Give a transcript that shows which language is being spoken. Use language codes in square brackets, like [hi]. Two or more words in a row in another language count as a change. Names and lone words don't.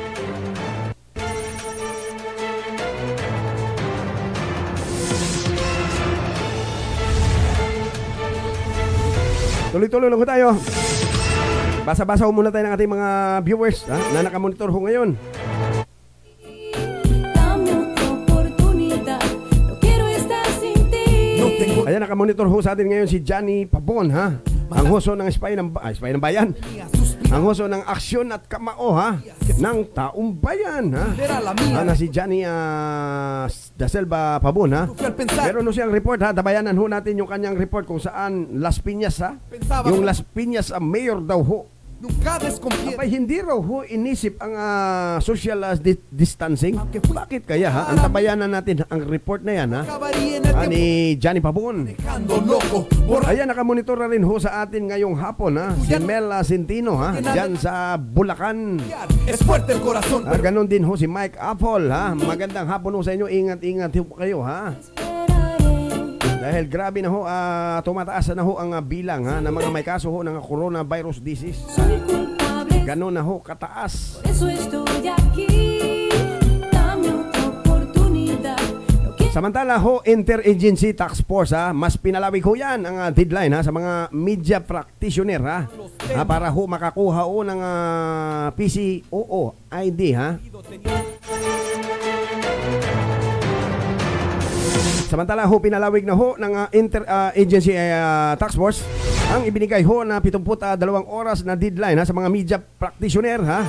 [tl] Tuloy-tuloy lang ho tayo. Basa-basa ho muna tayo ng ating mga viewers na nakamonitor ho ngayon. [es] Dame otra oportunidad, no quiero estar sin ti. No tengo [tl] Ayan, nakamonitor ho sa atin ngayon si Johnny Pabon ha. Ang hoso ng Spy ng Bayan. [es] suspirar. [tl] Ang hoso ng Aksyon at Kamao ha. Ng Taong Bayan ha. [es] Era la mía. [tl] Na si Johnny Da Selva Pabon ha. [es] Fui al pensar. [tl] Meron no siyang report ha. Tabayanan ho natin yung kanyang report kung saan Las Piñas ha. [es] Pensaba [tl] Yung ko- Las Piñas mayor daw ho. [es] Nunca desconfié. [tl] Abay, hindi raw ho inisip ang [en] social distancing. [tl] Bakit kaya ha? Ang tabayanan natin ang report na yan ha. [es] Acabaría en el [tl] Ni Johnny Pabon. [es] dejando loco. Borra- [tl] Ayan, nakamonitor na rin ho sa atin ngayong hapon ha. Si Mel Centino ha. Diyan sa Bulacan. [es] Es fuerte el corazón, pero [tl] Ganon din ho si Mike Apple ha. Magandang hapon ho sa inyo. Ingat-ingat ho kayo ha. [es] Esperaré. [tl] Dahil grabe na ho, tumataas na ho ang bilang ha, ng mga may kaso ho ng [en] coronavirus disease. [es] Soy culpable, [tl] Ganon na ho kataas. [es] por eso estoy aquí. Dame otra oportunidad, no quiero. [tl] Samantala ho, Interagency Task Force ha, mas pinalawig ho yan ang deadline ha, sa mga [en] media practitioner [tl] ha, para ho makakuha ho ng PCOO ID ha. Samantala ho, pinalawig na ho ng Interagency Task Force ang ibinigay ho na 72 oras na deadline ha, sa mga [en] media practitioner [tl] ha.